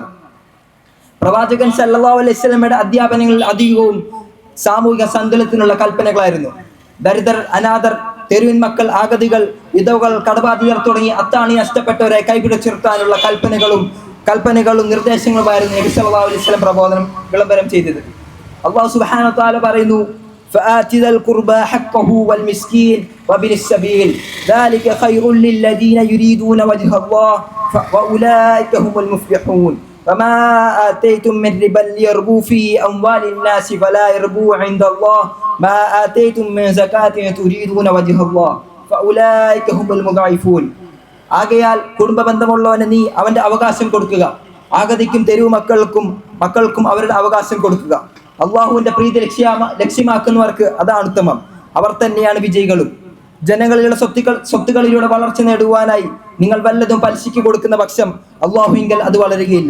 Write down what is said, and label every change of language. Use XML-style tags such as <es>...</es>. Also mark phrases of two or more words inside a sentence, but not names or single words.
<ml>പ്രവാചകൻ</ml> <ar>صلى الله عليه</ar> <ml>വസല്ലമയുടെ അധ്യാപനങ്ങളിൽ അധികവും സാമൂഹിക സന്തുലനത്തിനുള്ള കൽപ്പനകളായിരുന്നു. ദരിദ്രർ, അനാഥർ, തെരുവിൻ മക്കൾ, ആഗതികൾ, വിധവകൾ, കടബാധിതർ തുടങ്ങി അത്താണി നഷ്ടപ്പെട്ടവരെ കൈപിടിച്ചുയർത്താനുള്ള കൽപ്പനകളും നിർദ്ദേശങ്ങളുമായിരുന്നു നബി</ml> <ar>صلى الله عليه وسلم</ar> <ml>വിളംബരം ചെയ്തത്.</ml> <ar>الله سبحانه وتعالى</ar> <ml>പറയുന്നു,</ml> <ar>فآت ذا القربى حقه والمسكين وابن السبيل ذلك خير للذين يريدون وجه الله وأولئك هم المفلحون وما آتيتم من ربا ليربو في أموال الناس فلا يربو عند الله ما آتيتم من زكاة تريدون وجه الله فأولئك هم المضعفون.</ar> <ml>ആകയാൽ കുടുംബ ബന്ധമുള്ളവന് നീ അവന്റെ അവകാശം കൊടുക്കുക, ആഗതിക്കും തെരുവ് മക്കൾക്കും അവരുടെ അവകാശം കൊടുക്കുക. അള്ളാഹുവിന്റെ പ്രീതി ലക്ഷ്യമാക്കുന്നവർക്ക് അതാണ് ഉത്തമം, അവർ തന്നെയാണ് വിജയികളും. ജനങ്ങളിലുള്ള സ്വത്തുകളിലൂടെ വളർച്ച നേടുവാനായി നിങ്ങൾ വല്ലതും പലിശയ്ക്ക് കൊടുക്കുന്ന പക്ഷം അള്ളാഹുവിങ്കൽ അത് വളരുകയില്ല.</ml>